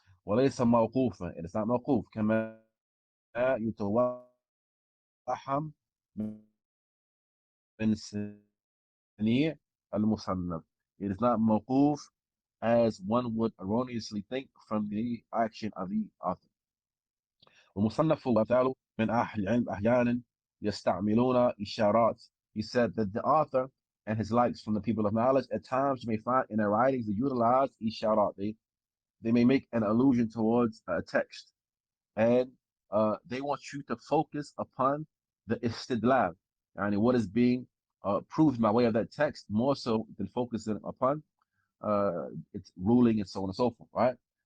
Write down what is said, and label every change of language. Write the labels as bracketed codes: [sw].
[ar] وَلَيْسَ مَوْقُوفًا. [en] It is not mawquf. [ar] كَمَا يُتَوَحَّمْ مِنْ سَنِيعِ الْمُصَنَّفِ. [en] It is not mawquf as one would erroneously think from the action of the author. [ar] ومصنف وثال من أهل العلم أحيانا يستعملون إشارات. [en] He said that the author and his likes from the people of knowledge at times you may find in their writings they utilize isharat. They may make an allusion towards a text, and they want you to focus upon the istidlal, and what is being proved by way of that text, more so than focusing upon its ruling and so on and so forth, right?